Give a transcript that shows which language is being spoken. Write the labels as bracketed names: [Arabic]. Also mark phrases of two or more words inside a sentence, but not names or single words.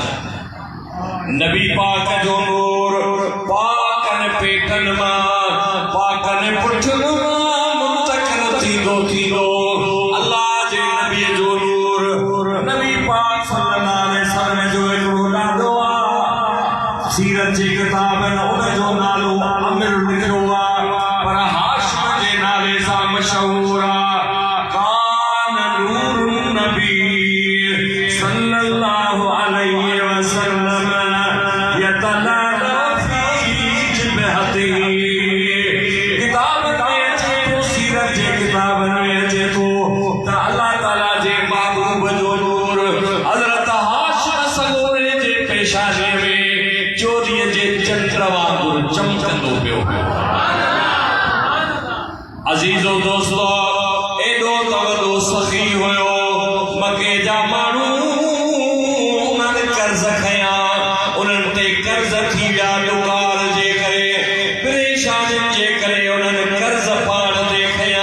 [Sindhi] नबी पाक जो नूर पाकन पेटन मां पाकन पुठन मां मुंतकिल थींदो अल्लाह जे नबी जो नूर नबी पाक [Arabic] صلى الله عليه وسلم [Sindhi] जो हिकिड़ो नालो आहे सीरत जे किताब में उन जो नालो आमिर लिखियो आहे पर हाशिम जे नाले सां मशहूर आहे। [Arabic] كان نور نبي صلى الله عليه وسلم يتلألأ في جبهته. [Sindhi] किताब में अचे तो सीरत जे किताब में अचे तो त अल्लाह ताला जे महबूब जो नूर हज़रत हाशिम सगोरे जे पेशानी में चोरीअ जे चंद्र वांगुरु चमकंदो पियो। अजीजो दोस्तो, एडो तवलो सखी हुयो मके जा माण्हू उन्हनि कर्ज़ खया, उन्हनि ते कर्ज़ थी विया दुकार जे करे, परेशानियुनि जे करे उन्हनि कर्ज़ पाण ते खया।